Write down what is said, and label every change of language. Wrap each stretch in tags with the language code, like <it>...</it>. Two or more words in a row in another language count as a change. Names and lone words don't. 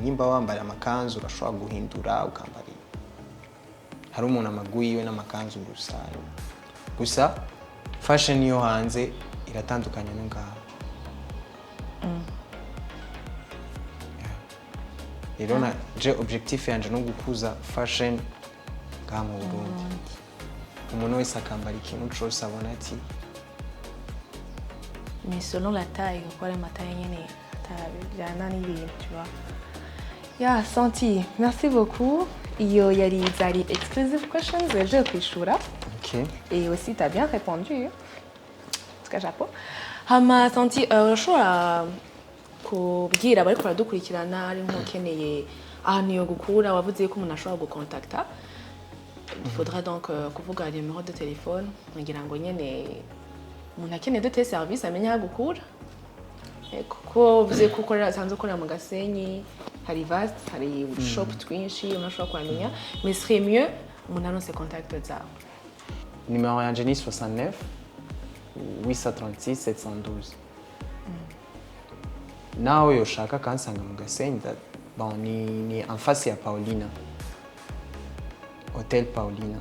<rn>Nimba wambara amakanzu urashobora guhindura ukambara, hari umuntu amaguyiwe n'amakanzu gusa fashion yo hanze iratandukanye no ngaha. Rero na je objectif yanje no gukuza fashion ngaha mu Burundi. Umuntu wese akambara ikintu cyose abona ati</rn> <fr>mais selon la taille quoi la taille</fr> <rn>nyene tajana n'ibintu</rn> <fr>tu vois. Ya Santi, merci beaucoup.</fr> <rn>Iyo yari zari</rn> <en>exclusive questions</en> <rn>je kwishura. OK.</rn> <fr>Et aussi tu as bien répondu. En tout cas chapeau.</fr> <rn>Hama Santi ushobora kubwira bari kuradukurikirana ari nkokeneye ahantu yo gukura wavuze ko umuntu ashobora gukontakta.</rn> <fr>Il faudra donc</fr> <rn>kuvuga</rn> <fr>le numéro de téléphone</fr> <rn>ngira ngo nyene umuntu akeneye</rn> <fr>de tes services</fr> <rn>amenya aho gukura. Kuko uvuze ko ukorera sanze ukorera mu Gasenyi hari vast hari shop twinshi unashobora kwamenya</rn> <fr>mais serait mieux</fr> <rn>umuntu anonse contact zawe. Numéro yanje ni 69 836 712. Nawe yoshaka kansanga mu Gasenyi bon ni</rn> <fr>en face</fr> <rn>ya Paulina. Hotel Paulina.</rn>